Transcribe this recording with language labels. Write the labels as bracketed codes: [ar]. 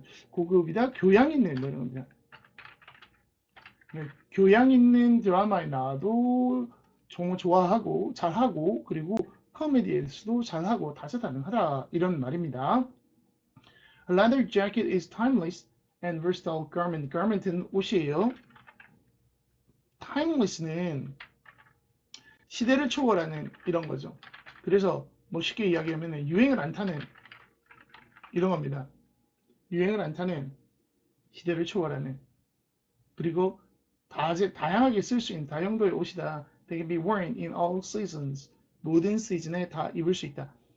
[ko] 고급이다, 교양 있는 뭐 이런 겁니다. 교양 있는 드라마에 나와도 정말 좋아하고 잘하고 그리고 코미디에서도 잘하고 다재다능하다 이런 말입니다. [en] A leather jacket is timeless and versatile garment. [ko] garment은 옷이에요. timeless는 시대를 초월하는 이런 거죠. 그래서 뭐 쉽게 이야기하면 유행을 안 타는 이런 겁니다. 유행을 안 타는 시대를 초월하는 그리고 다양하게 쓸 수 있는 다용도의 옷이다. [en] They can be worn in all seasons. [ko] 모든 시즌에 다 입을 수 있다.